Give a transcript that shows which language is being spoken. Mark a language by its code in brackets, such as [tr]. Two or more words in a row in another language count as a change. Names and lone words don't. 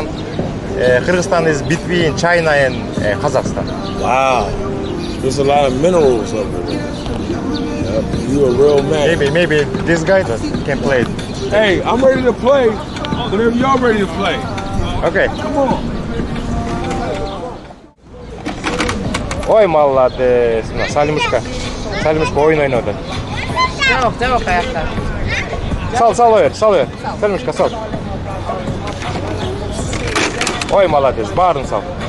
[en] Kyrgyzstan is between China and Kazakhstan. Wow. There's a lot of minerals over there. Yep. You a real man. Maybe this guy can play it. Hey, I'm ready to play whenever y'all ready to play. Okay. Come on. [ru] Ой, молодец. Салимушка. [ky] Салимушка ойын ойнап атат. [kk] Жоқ, аяқта. [ky] Сал бер. Салимушка, сал. [ru] Ой, молодец. [ky] Барын сал.